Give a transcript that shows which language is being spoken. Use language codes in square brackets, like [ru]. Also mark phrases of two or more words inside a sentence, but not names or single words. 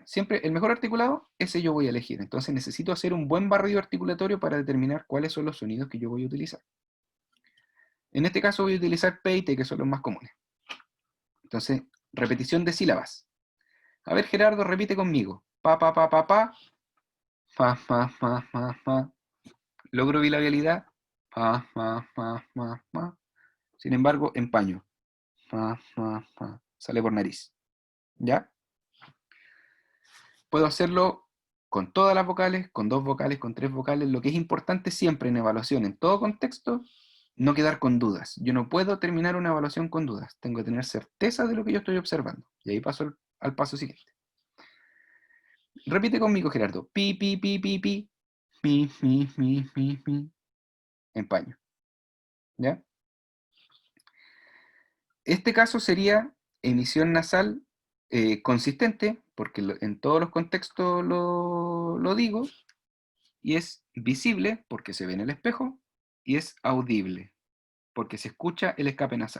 [es] Siempre el mejor articulado, ese yo voy a elegir. Entonces necesito hacer un buen barrido articulatorio para determinar cuáles son los sonidos que yo voy a utilizar. En este caso voy a utilizar P y T, que son los más comunes. Entonces, repetición de sílabas. A ver, Gerardo, repite conmigo. Pa, pa, pa, pa, pa. Fa, fa, fa, fa, fa. Logro bilabialidad. Fa, fa, fa, fa, fa. Sin embargo, empaño. Fa, fa, fa. Sale por nariz. ¿Ya? Puedo hacerlo con todas las vocales, con 2 vocales, con 3 vocales. Lo que es importante siempre en evaluación, en todo contexto, no quedar con dudas. Yo no puedo terminar una evaluación con dudas. Tengo que tener certeza de lo que yo estoy observando. Y ahí paso al paso siguiente. Repite conmigo, Gerardo. Pi, pi, pi, pi, pi. Mi, mi, mi, mi, mi. Empaño. ¿Ya? Este caso sería emisión nasal consistente, porque en todos los contextos lo digo, y es visible porque se ve en el espejo, y es audible porque se escucha el escape nasal.